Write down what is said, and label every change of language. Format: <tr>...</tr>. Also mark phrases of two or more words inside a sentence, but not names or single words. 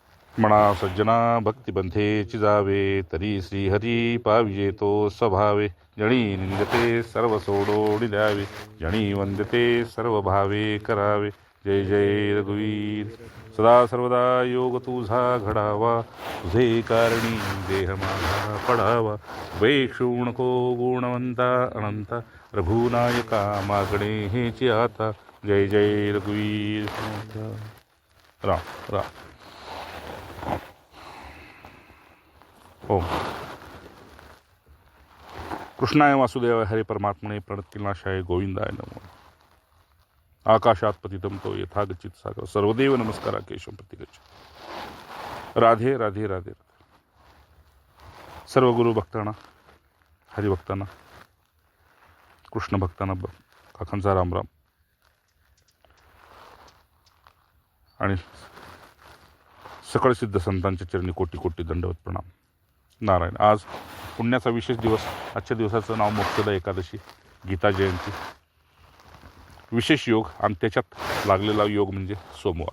<mr>म्हणा सज्जना भक्तिबंधेची जावे, तरी श्रीहरी पाविजे तो स्वभावे. जणी निंदते सर्व सोडोडी द्यावे, जणी वंदते सर्व भावे करावे. जय जय रघुवीर. सदा सर्वदा योग तुझा घडावा, तुझे कारणी देह माझा पडावा. वेक्षू नको गुणवंता अनंता, रघुनायका मागणे हेची आता. जय जय रघुवीर. राम राम. ओम.</mr> <sa>कृष्णाय वासुदेवाय हरे परमात्मने प्रणतकिलनाशाय गोविंदाय नमो. आकाशात पतितं तो यथा गच्चित सागर, सर्वदेव नमस्कारा केशव प्रतिगच्छ.</sa> <mr>राधे राधे राधे. सर्व गुरु भक्तांना, हरिभक्तांना, कृष्ण भक्तांना काकांचा राम राम. आणि सकळ सिद्ध संतांच्या चरणी कोटी कोटी दंडवत प्रणाम. नारायण. आज पुण्याचा विशेष दिवस. आजच्या दिवसाचं नाव मोक्षदा एकादशी, गीता जयंती. विशेष योग आणि त्याच्यात लागलेला योग म्हणजे सोमवार.</mr>